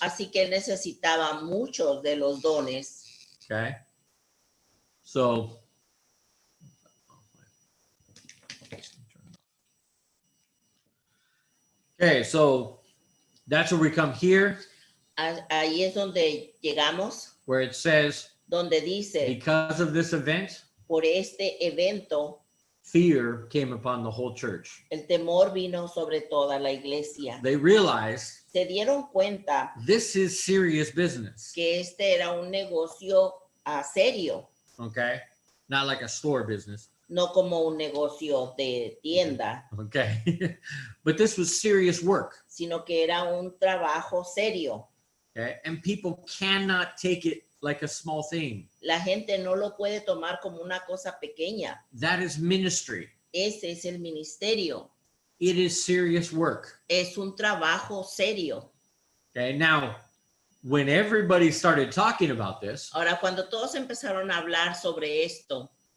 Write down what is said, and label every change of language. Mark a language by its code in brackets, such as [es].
[es] así que él necesitaba muchos de los dones. [en] Okay. So okay, so that's where we come here, [es] Ahí es donde llegamos, [en] where it says, [es] donde dice, [en] because of this event, [es] por este evento, [en] fear came upon the whole church. [es] el temor vino sobre toda la iglesia. [en] They realized [es] Se dieron cuenta [en] this is serious business. [es] que este era un negocio serio, [en] Okay. Not like a store business. [es] no como un negocio de tienda, [en] Okay. But this was serious work. [es] sino que era un trabajo serio. [en] Okay. And people cannot take it like a small thing. [es] La gente no lo puede tomar como una cosa pequeña. [en] That is ministry. [es] Ese es el ministerio. [en] It is serious work. [es] Es un trabajo serio. [en] Okay. Now, when everybody started talking about this, [es] Ahora, cuando todos empezaron a hablar sobre esto,